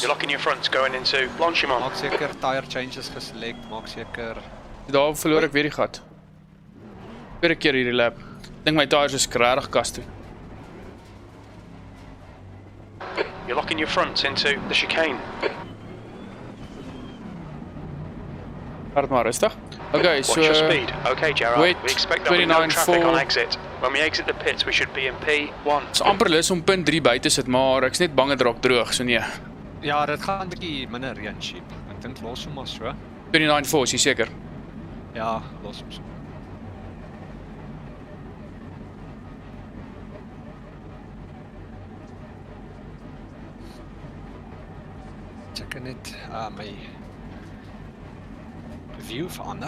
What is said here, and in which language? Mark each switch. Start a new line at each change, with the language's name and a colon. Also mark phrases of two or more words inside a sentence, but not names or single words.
English: You're locking your fronts going into Blanchimont.
Afrikaans: Maak seker
English: tire changes
Afrikaans: geselect, maak seker. Daar verloor ek weer die gat. Tweede keer hierdie lap. Dink my tyres is regtig kast toe.
English: You're locking your fronts into the chicane.
Afrikaans: Hard maar rustig.
English: Okay, Watch so your speed. Okay, Gerard. wait, We expect there'll be no 29 traffic on for- exit. When we exit the pits, we should be in P1.
Afrikaans: is amper lus om punt 3 by te sit, maar ek's net bang dit raak droog, so nee. Ja, dit gaan 'n bietjie minder reën sheep. Ek dink los hom maar so. 29 is jy seker. Ja, los hom so. Check net my view verander.